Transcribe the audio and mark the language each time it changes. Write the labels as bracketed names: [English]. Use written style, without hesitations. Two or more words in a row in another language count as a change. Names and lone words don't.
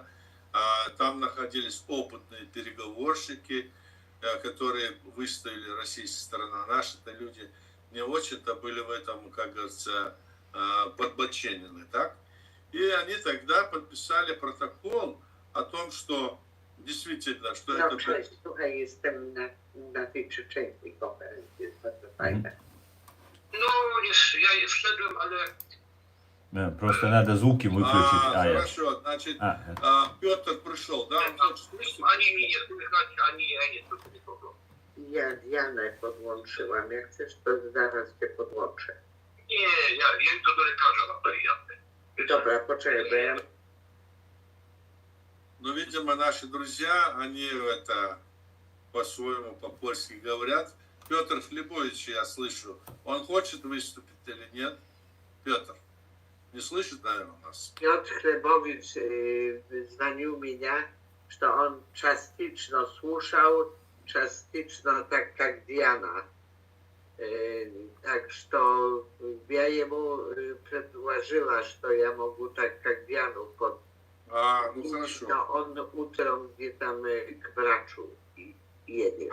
[Russian] Там находились опытные переговорщики, которые выставили российская сторона. Наши-то люди не очень-то были в этом, как говорится, подбоченены, так? И они тогда подписали протокол о том, что действительно, что [Polish] No, [Russian] это... [Polish] cześć, słuchaj, jestem na tej czeczeńskiej konferencji, jest bardzo fajne. No, wiesz, ja je wszedłem, ale [Russian] Да, просто надо звуки выключить. Хорошо, значит, Петр пришел, да? Он хочет слышать? [Polish] ani mi nie słychać, ani ja nie słyszę nikogo. Ja Dianę podłączyłam. Jak chcesz, to zaraz cię podłączę. Nie, ja idę do lekarza na bariatrę. Dobra, poczekaj, bo ja... [Russian] Ну, видимо, наши друзья, они это по-своему, по-польски говорят. Петр Хлебович, я слышу, он хочет выступить или нет? Петр, не слышит, наверное, нас? [Polish] Piotr Chlebowicz dzwonił mnie, że on [Russian] частично слушал, частично так, как Диана. Так что я ему предложила, что я могу так, как Диану под... Ну хорошо. Но он утром где-то к врачу едет.